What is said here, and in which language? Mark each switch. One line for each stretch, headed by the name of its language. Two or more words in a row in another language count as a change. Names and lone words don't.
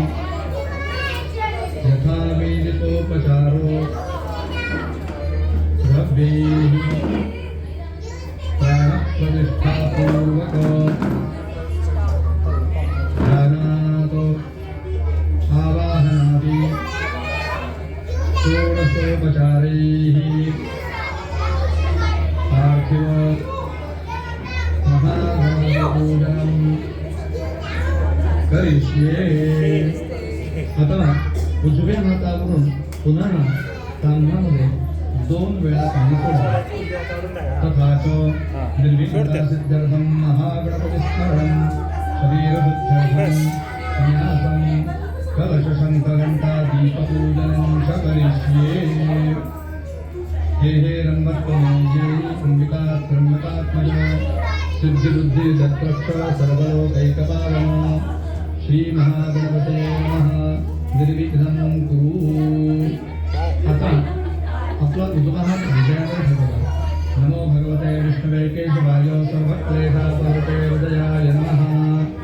Sanskrit: यथाविदितोपचारो द्रव्यैः प्राणप्रतिष्ठापूर्वक ध्यानात् आवाहनादि षोडशोपचारैः पार्थिव महागणपतिपूजनं करिष्ये।
Marathi: आता उजव्या हातावरून पुन्हा तांब्यामध्ये 2 वेळा पाणी सोडा।
Sanskrit: तथा च निर्विघ्नसिद्ध्यर्थं महागणपतिस्मरणं शरीरशुद्ध्यर्थं संन्यासं कलशशङ्खघण्टादीपपूजनं च करिष्ये। हे रङ्गत्वमयी कुम्भिका त्र्यम्बकात्मज सिद्धिबुद्धिदत्रक्ष सर्वलोकैकपालन श्रीमहागणपते नमः निर्विघ्नं कुरु।
Marathi: आता आपला उजवा हात हृदयावर ठेवा।
Sanskrit: नमो भगवते विष्णवे केशवाय सर्वक्लेशापहृते हृदयाय नमः।